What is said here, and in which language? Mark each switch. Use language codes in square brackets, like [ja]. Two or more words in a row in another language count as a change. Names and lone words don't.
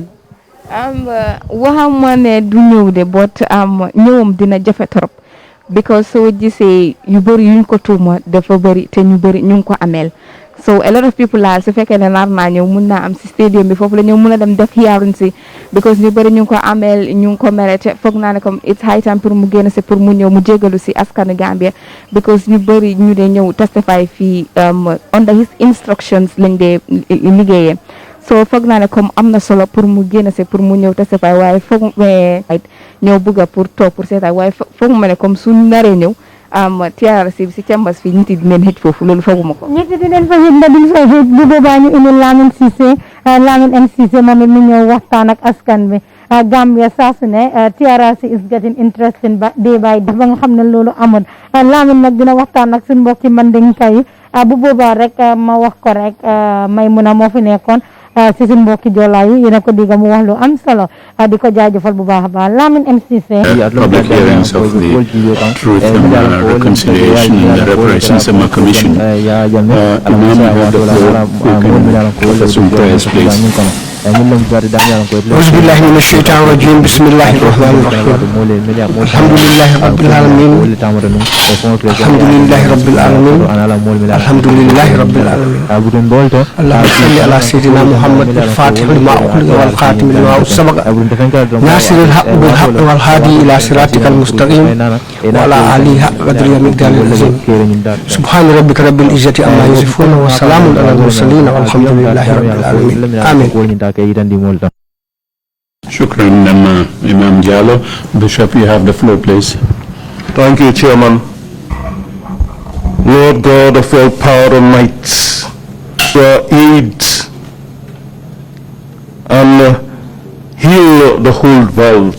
[wo] waxama ne du ñëw de bot ñëwam dina jafe trop because soo gisee yu bëri yuñ ko tuuma dafa bëri te ñu bëri ñu ngi ko ameel [en] so a lot of people are [wo] su fekkee ne nar naa ñëw mun naa am si stadium bi foofu la ñëw mun a dem def hearing si because ñu bëri ñu ngi ko ameel ñu ngi ko mere te foog naa ne comme [en] it's high time [wo] pour mu génn si pour mu ñëw mu jégalu si askanu Gambia because ñu bëri ñu dee ñëw testify fii [en] under his instructions [wo] lañ dee liggéeyee so foog naa ne comme am na solo pour mu génn si pour mu ñëw testify waaye foog ñëw bëgga pour toog pour seetaay waaye foog ma ne comme su naree ñëw TRRC bi si cambas fii ñiti dinañ xëj foofu loolu fooguma ko ñiti dinañ fa xëj nda duñ fa xëj bu boobaa ñu indi Lamin Cissé Lamin M Cissé moom it mu ñëw waxtaan ak askan bi Gambia saa su ne [en] TRRC is getting interesting [wo] ba [en] day by day [wo] ba nga xam ne loolu amul Lamin nag dina waxtaan ak suñ mbokki Mandinka yi bu boobaa rek ma wax ko rek Maymuna moo fi nekkoon si suñ mbokki Joola yi yéen a ko dégg mu wax lu am solo di ko jaajëfal bu baax a baax Lamin M Cissé [en] public hearings of the Truth and Reconciliation and Reparations Commission. Imam, you have the floor. You can offer some prayers, please. [ar] أعوذ بالله من الشيطان الرجيم بسم الله الرحمن الرحيم الحمد لله رب العالمين الحمد لله رب العالمين الحمد لله رب العالمين اللهم صل على سيدنا محمد الفاتح لما أغلق والخاتم لما سبق ناصر الحق بالحق والهادي إلى صراطك المستقيم وعلى آله حق قدر ومقدار العظيم سبحان ربك رب العزة عما يصفون وسلام على المرسلين والحمد لله رب العالمين آمين. [en] Shukran, Imam Jallo. Bishop, you have the floor, please. Thank you, Chairman. Lord God of all power and might, your aid and heal the whole world.